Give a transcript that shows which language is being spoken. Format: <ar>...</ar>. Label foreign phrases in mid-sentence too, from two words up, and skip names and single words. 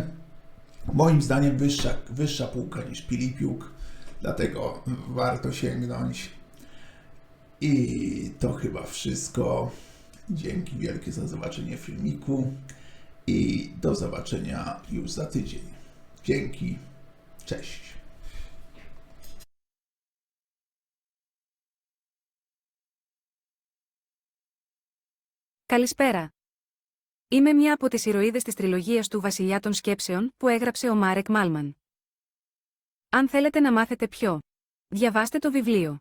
<pl>Moim zdaniem wyższa półka niż Pilipiuk, dlatego warto sięgnąć. I to chyba wszystko. Dzięki wielkie za zobaczenie filmiku i do zobaczenia już za tydzień. Dzięki, cześć.</pl> <el>Καλησπέρα. Είμαι μια από τις ηρωίδες της τριλογίας του Βασιλιά των Σκέψεων που έγραψε ο Μάρεκ Μάλμαν. Αν θέλετε να μάθετε πιο, διαβάστε το βιβλίο.</el>